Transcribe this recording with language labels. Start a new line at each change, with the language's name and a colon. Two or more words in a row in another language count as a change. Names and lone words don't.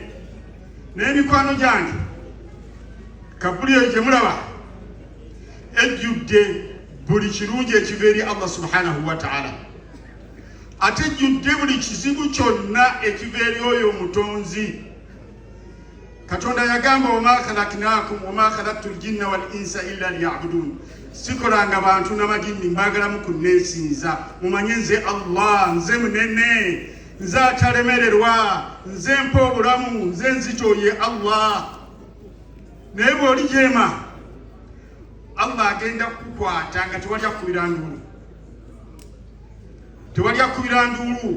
Ganda: Naye mikwano gyange Kabuli eyo gye mulaba ejjudde buli kirungi ekiva eri Allah
Arabic: سبحانه وتعالى,
Ganda: ate ejjudde buli kizibu kyonna ekiva eri oyo omutonzi. Katonda yagamba
Arabic: وما خلقناكم وما خلقت الجن والإنس إلا ليعبدون,
Ganda: sikolanga bantu n'amajinni mbagalamu kunneesinza, mumanye nze Allah nze munene, nze atalemererwa, nze mpa obulamu, nze nzitoye Allah. Naye bw'oli jeema Allah agenda kukwata nga tewali akubira nduulu, tewali akubira nduulu.